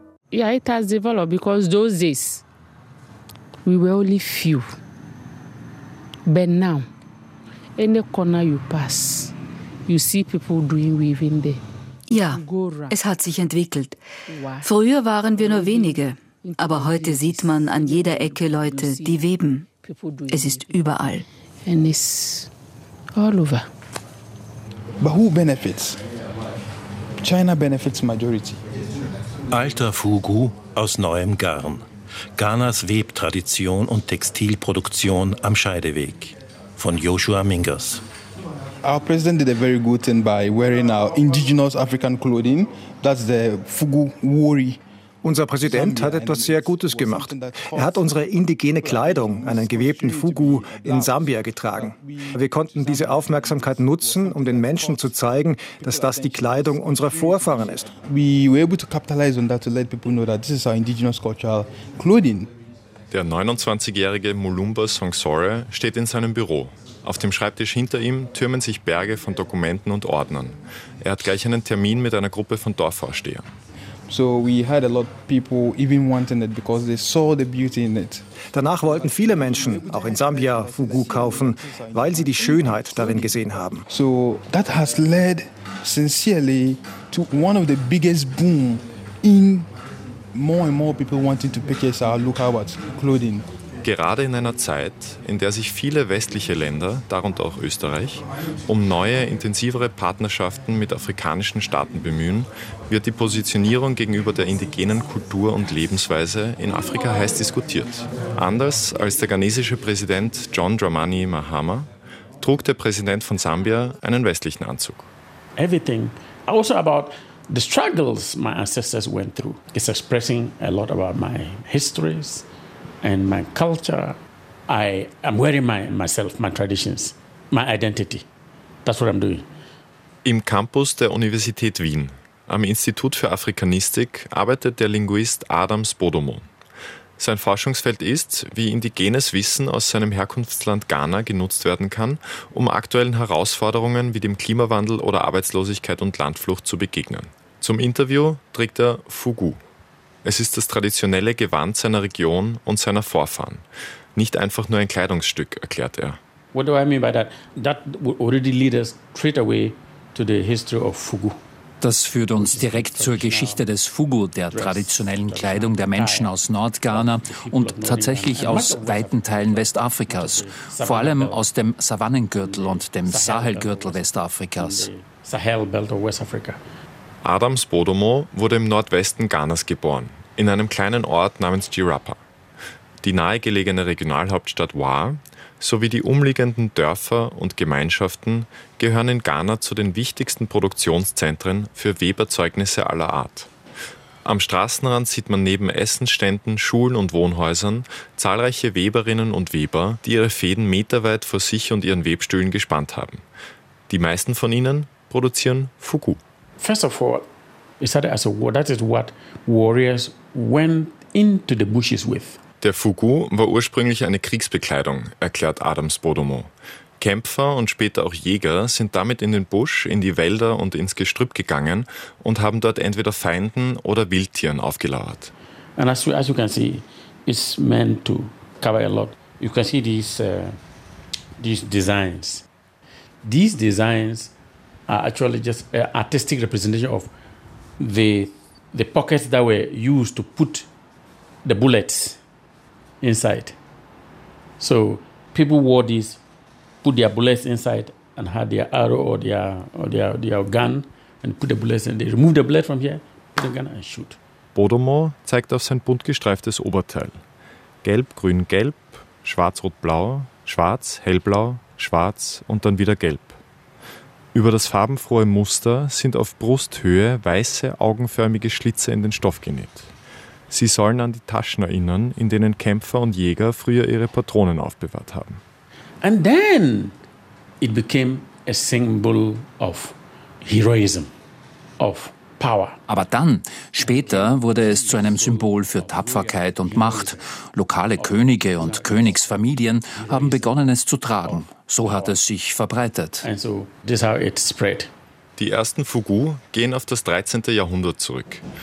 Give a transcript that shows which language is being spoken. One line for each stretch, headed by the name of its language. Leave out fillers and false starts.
English: Yeah, it has developed because those days we were only few. But now, any corner you pass, you see people doing weaving there.
German: Ja, es hat sich entwickelt. Früher waren wir nur wenige. Aber heute sieht man an jeder Ecke Leute, die weben. Es ist überall.
English: And it's all over. But who benefits? China benefits majority.
German: Alter Fugu aus neuem Garn. Ghanas Webtradition und Textilproduktion am Scheideweg. Von Joshua Mingers.
English: Our president did a very good thing by wearing our indigenous African clothing. That's the Fugu Wori.
German: Unser Präsident hat etwas sehr Gutes gemacht. Er hat unsere indigene Kleidung, einen gewebten Fugu, in Sambia getragen. Wir konnten diese Aufmerksamkeit nutzen, um den Menschen zu zeigen, dass das die Kleidung unserer Vorfahren ist. Wir waren
English: able to capitalize on that to let people know that this is our indigenous cultural clothing.
German: Der 29-jährige Mulumba Songsore steht in seinem Büro. Auf dem Schreibtisch hinter ihm türmen sich Berge von Dokumenten und Ordnern. Er hat gleich einen Termin mit einer Gruppe von Dorfvorstehern.
English: So we had a lot of people even wanting it because they saw the beauty in it.
German: Danach wollten viele Menschen auch in Sambia Fugu kaufen, weil sie die Schönheit darin gesehen haben.
English: So that has led sincerely to one of the biggest boom in more and more people wanting to purchase our local clothing.
German: Gerade in einer Zeit, in der sich viele westliche Länder, darunter auch Österreich, um neue, intensivere Partnerschaften mit afrikanischen Staaten bemühen, wird die Positionierung gegenüber der indigenen Kultur und Lebensweise in Afrika heiß diskutiert. Anders als der ghanesische Präsident John Dramani Mahama trug der Präsident von Sambia einen westlichen Anzug.
English: Everything, also about the struggles my ancestors went through, is expressing a lot about my histories. And my culture, I am wearing myself, my traditions, my identity. That's what I'm doing.
German: Im Campus der Universität Wien, am Institut für Afrikanistik, arbeitet der Linguist Adam Spodomo. Sein Forschungsfeld ist, wie indigenes Wissen aus seinem Herkunftsland Ghana genutzt werden kann, um aktuellen Herausforderungen wie dem Klimawandel oder Arbeitslosigkeit und Landflucht zu begegnen. Zum Interview trägt er Fugu. Es ist das traditionelle Gewand seiner Region und seiner Vorfahren. Nicht einfach nur ein Kleidungsstück, erklärt er.
English: What do I mean by that? That already leads us straight away to the history of Fugu.
German: Das führt uns direkt zur Geschichte des Fugu, der traditionellen Kleidung der Menschen aus Nordghana und tatsächlich aus weiten Teilen Westafrikas, vor allem aus dem Savannengürtel und dem Sahelgürtel Westafrikas.
English: Sahel Belt of West Africa.
German: Adam Spodomo wurde im Nordwesten Ghanas geboren, in einem kleinen Ort namens Jirapa. Die nahegelegene Regionalhauptstadt Wa sowie die umliegenden Dörfer und Gemeinschaften gehören in Ghana zu den wichtigsten Produktionszentren für Weberzeugnisse aller Art. Am Straßenrand sieht man neben Essensständen, Schulen und Wohnhäusern zahlreiche Weberinnen und Weber, die ihre Fäden meterweit vor sich und ihren Webstühlen gespannt haben. Die meisten von ihnen produzieren Fugu.
English: First of all, it started as a war. That is what warriors went into the bushes with.
German: Der Fugu war ursprünglich eine Kriegsbekleidung, erklärt Adam Spodomo. Kämpfer und später auch Jäger sind damit in den Busch, in die Wälder und ins Gestrüpp gegangen und haben dort entweder Feinden oder Wildtieren aufgelauert.
English: And as you can see, it's meant to cover a lot. You can see these designs. These designs actually just an artistic representation of the pockets that were used to put the bullets inside. So people wore these, put their bullets inside and had their arrow or their gun and put the bullets in. They remove the bullet from here, put the gun and shoot.
German: Bodomor zeigt auf sein bunt gestreiftes Oberteil. Gelb, grün, gelb, schwarz, rot, blau, schwarz, hellblau, schwarz und dann wieder gelb. Über das farbenfrohe Muster sind auf Brusthöhe weiße, augenförmige Schlitze in den Stoff genäht. Sie sollen an die Taschen erinnern, in denen Kämpfer und Jäger früher ihre Patronen aufbewahrt haben.
English: And then it became a symbol of heroism, of power.
German: Aber dann, später, wurde es zu einem Symbol für Tapferkeit und Macht. Lokale Könige und Königsfamilien haben begonnen, es zu tragen. So hat es sich verbreitet. Die ersten Fugu gehen auf das 13. Jahrhundert zurück.